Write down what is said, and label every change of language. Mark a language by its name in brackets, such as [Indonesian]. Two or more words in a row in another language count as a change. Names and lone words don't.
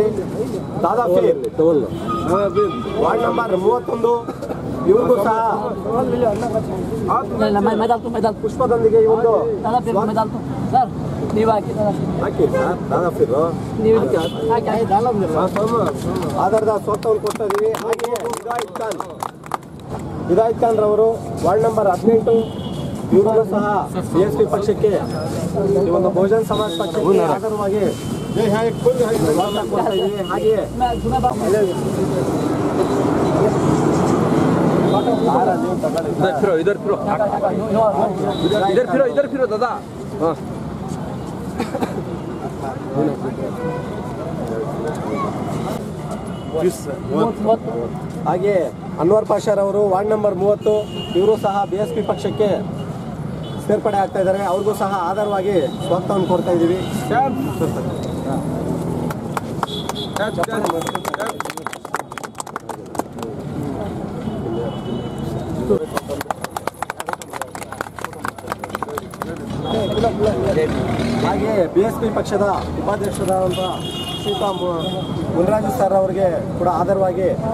[Kannada] ದಾದಾಫೀರ್ ವಾರ್ಡ್ ನಂಬರ್ 31 ಇವ್ರಿಗೂ ಸಹ ಪುಷ್ಪದೊಂದಿಗೆ ಈ ಒಂದು ಆಧಾರದ ಸ್ವಾಗತವನ್ನು ಕೊಡ್ತಾ ಇದ್ದೀವಿ. ಹಾಗೆಯೇ ಹಿದಾಯತ್ ಖಾನ್ ರವರು ವಾರ್ಡ್ ನಂಬರ್ 18 ಇವರು ಸಹ ಬಿಎಸ್ಪಿ ಪಕ್ಷಕ್ಕೆ ಈ ಒಂದು ಬಹುಜನ್ ಸಮಾಜ್ ಪಕ್ಷಕ್ಕೆ ಆಧಾರವಾಗಿ ಕೊಡ್ತಾ ಇದ್ದೀವಿ. ಹಾಗೆಯೇ [Hindi] इधर फिरो दादा. [Kannada] ಹಾಗೆ ಅನ್ವರ್ ಪಾಷಾರವರು ವಾರ್ಡ್ ನಂಬರ್ 30 ಇವರು ಸಹ ಬಿಎಸ್ಪಿ ಪಕ್ಷಕ್ಕೆ ಸೇರ್ಪಡೆ ಆಗ್ತಾ ಇದ್ದಾರೆ. ಅವ್ರಿಗೂ ಸಹ ಆಧಾರವಾಗಿ ಸ್ವಾಗತವನ್ನು ಕೊಡ್ತಾ ಇದ್ದೀವಿ. ಹಾಗೆ ಬಿಎಸ್ಪಿ ಪಕ್ಷದ ಉಪಾಧ್ಯಕ್ಷರಾದಂಥ ಶ್ರೀಯುತ ಮುನ್ರಾಜು ಸರ್ ಅವರಿಗೆ ಕೂಡ ಆಧಾರವಾಗಿ